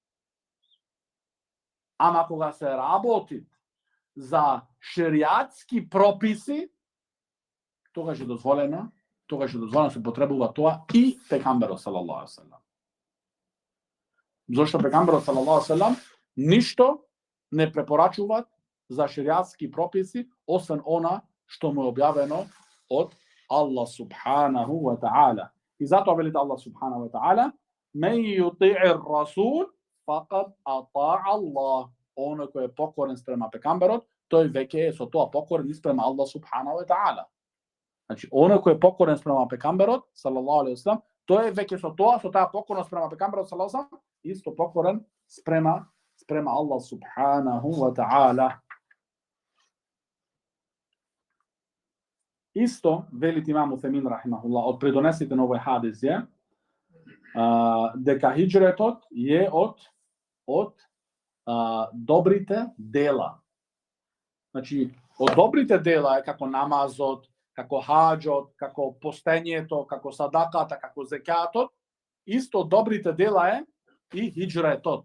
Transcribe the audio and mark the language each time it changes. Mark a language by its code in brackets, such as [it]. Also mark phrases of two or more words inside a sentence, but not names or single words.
[mk] Ама кога се работи за шериатски прописи, тогаш е дозволено се потребува тоа и пекамберот [ar] صلى الله عليه وسلم. [mk] Зошто пекамберот [ar] صلى الله عليه وسلم [mk] ништо не препорачуваат за шериатски прописи, освен она што му е објавено од Аллах [ar] سبحانه وتعالى. [mk] И затоа велит Аллах [ar] سبحانه وتعالى: "من يطع الرسول فقد أطاع الله." [mk] Оној кој е покорен спрема пекамберот, тој веќе е со тоа покорен и спрема Аллах [ar] سبحانه وتعالى. [mk] Значи, оној кој е покорен спрема пекамберот, [ar] صلى الله عليه وسلم, [mk] тој е веќе со таа покорност спрема пекамберот, [ar] صلى الله عليه وسلم, [mk] исто покорен спрема Аллах [ar] سبحانه وتعالى. [mk] Исто, велит имам Усаймин рахимахуллах, од придонесите на овој хадис е дека хиџретот е од добрите дела. Значи, од добрите дела е како намазот, како хаџот, како постењето, како садаката, како зекатот, исто добрите дела е и хиџретот.